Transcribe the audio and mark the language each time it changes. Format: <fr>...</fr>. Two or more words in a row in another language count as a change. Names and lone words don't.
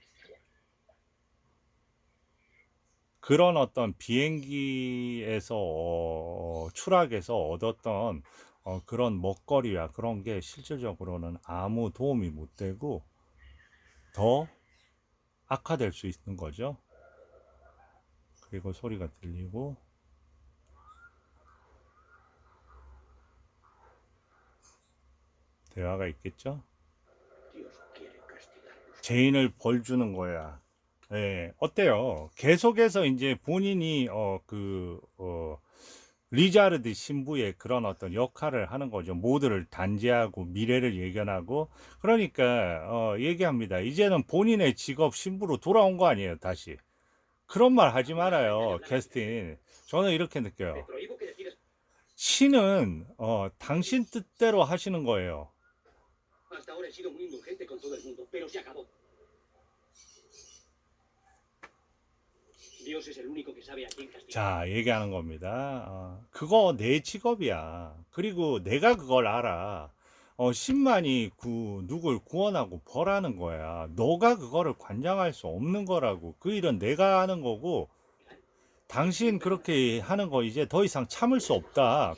<ko>그런 어떤 비행기에서 추락해서 얻었던 그런 먹거리와 그런 게 실질적으로는 아무 도움이 못 되고 더 악화될 수 있는 거죠. 그리고 소리가 들리고 대화가 있겠죠.</ko> <es>Dios quiere castigarnos.</es> <ko>죄인을 벌 주는 거야. 예, 어때요? 계속해서 이제 본인이 리자르드 신부의 그런 어떤 역할을 하는 거죠. 모두를 단죄하고 미래를 예견하고 그러니까 얘기합니다. 이제는 본인의 직업 신부로 돌아온 거 아니에요, 다시. 그런 말 하지 말아요, 캐스틴. 저는 이렇게</ko> <es>Te</es> <ko>느껴요.</ko> <es>prohíbo que decidas.</es> <ko>신은 당신 뜻대로 하시는 거예요.</ko> <es>Hasta ahora he sido muy indulgente con todo el mundo, pero se acabó. Dios es el único que sabe a quién castigar.</es> <ko>자, 얘기하는 겁니다. 그거 내 직업이야. 그리고 내가 그걸 알아. 신만이 누굴 구원하고 벌하는 거야. 너가 그거를 관장할 수 없는 거라고. 그 일은 내가 하는 거고, 당신 그렇게 하는 거 이제 더 이상 참을 수 없다.</ko>